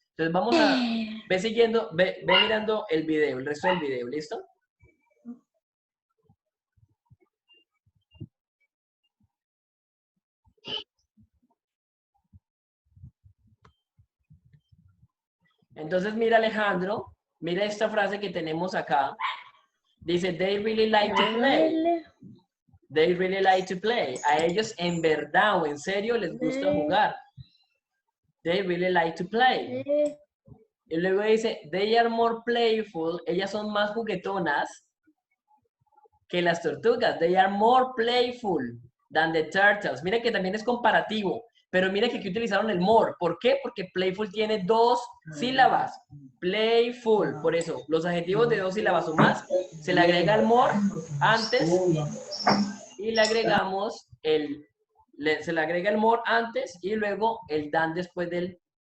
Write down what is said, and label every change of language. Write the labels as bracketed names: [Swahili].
[Spanish] Entonces vamos a, ve siguiendo, ve mirando el video, el resto del video, ¿listo? Entonces mira Alejandro, mira esta frase que tenemos acá. [English] Dice, they really like to play. They really like to play. [Spanish] A ellos en verdad o en serio les gusta jugar. [English] They really like to play. Y luego dice, they are more playful. [Spanish] Ellas son más juguetonas que las tortugas. [English] They are more playful than the turtles. [Spanish] Mira que también es comparativo. Pero mira que aquí utilizaron el more. ¿Por qué? Porque playful tiene 2 sílabas. Playful. Por eso, los adjetivos de 2 sílabas o más, se le agrega el more antes y le agregamos se le agrega el more antes y luego el than después del.